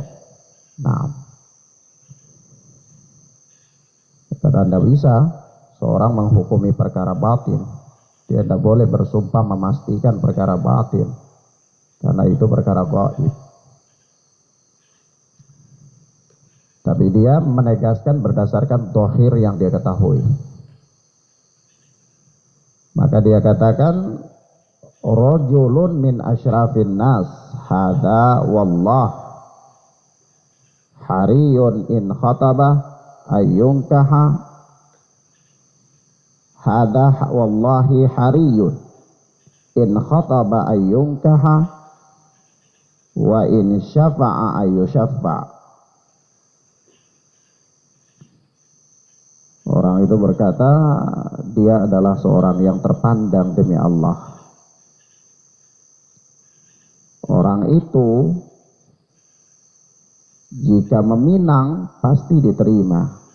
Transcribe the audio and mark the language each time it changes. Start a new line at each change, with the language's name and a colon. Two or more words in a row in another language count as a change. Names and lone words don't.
Indonesian: Nah, karena tidak bisa seorang menghukumi perkara batin, dia tidak boleh bersumpah memastikan perkara batin, karena itu perkara gaib. Tapi dia menegaskan berdasarkan zahir yang dia ketahui. Maka dia katakan,
Arabic: رجل من أشراف الناس، هذا والله حري إن خطب أن ينكح، هذا والله حري إن خطب أن ينكح وإن شفع أن يشفع.
Indonesian: Orang itu berkata, dia adalah seorang yang terpandang demi Allah. Orang itu jika meminang pasti diterima.